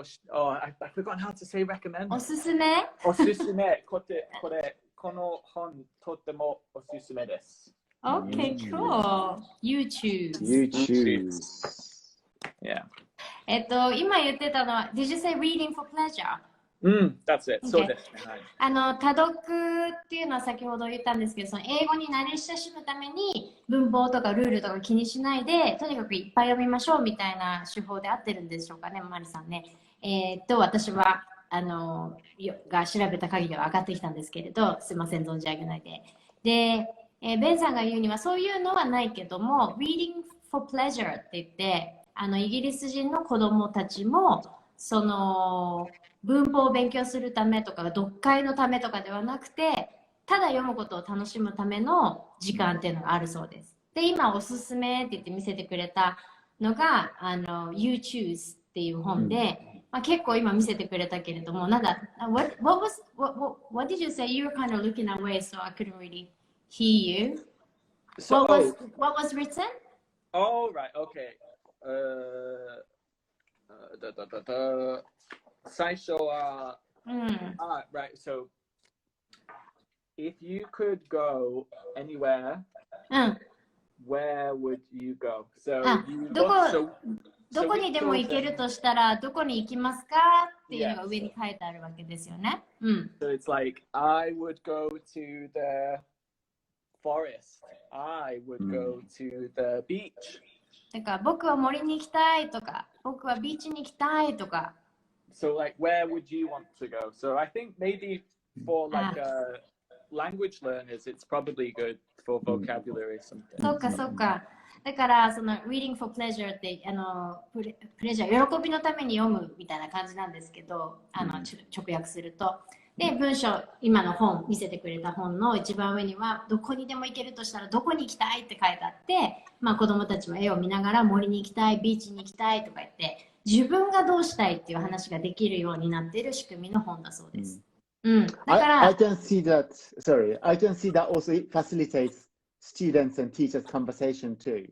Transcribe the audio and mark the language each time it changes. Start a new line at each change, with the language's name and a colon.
English: Oh, I forgot how to say recommend.
Japanese: おすすめ？おすすめ。この本とてもおすすめです。
English: Okay, cool. You choose. You choose. Yeah.
Japanese: 今言ってたのは、
English: Did you say reading for pleasure? That's it.
Japanese: そうですね。多読っていうのは先ほど言ったんですけど、その英語に慣れ親しむために文法とかルールとか気にしないで、とにかくいっぱい読みましょうみたいな手法で合ってるんでしょうかね、マリさんね。私はが調べた限りは上がってきたんですけれど、すいません、存じ上げないで。で、ベンさんが言うにはそういうのはないけども、Reading for Pleasure って言って、イギリス人の子供たちも、その文法を勉強するためとか読解のためとかではなくて、ただ読むことを楽しむための時間っていうのがあるそうです。で、今おすすめって言って見せてくれたのがYou Choose っていう本で、結構今見せてくれたけれども、なんだ
English: what did you say? You were kind of looking away, so I couldn't really hear you. So, what was written? Oh, right, okay. 最初は、right, so if you could go anywhere, where would you go? So,
Japanese: どこにでも行けるとしたら、どこに行きますかっていうのが上に書いてあるわけですよね。
English: So it's like, I would go to the forest. I would go to the beach.
Japanese: だから僕は森に行きたいとか、僕はビーチに行きたいとか。
English: So like, where would you want to go? So I think maybe for like language learners, it's probably good for vocabulary or something.
Japanese: そうかそうか。だからその reading for pleasure ってプレジャー喜びのために読むみたいな感じなんですけど、直訳すると。で、文章、今の本、見せてくれた本の一番上には、どこにでも行けるとしたらどこに行きたいって書いてあって、子供たちも絵を見ながら森に行きたい、ビーチに行きたいとか言って、自分がどうしたいっていう話ができるようになっている仕組みの本だそうです。うん。だか
English: I
Japanese: ら、
English: can see that, sorry, I can see that also it facilitates students and teachers conversation too.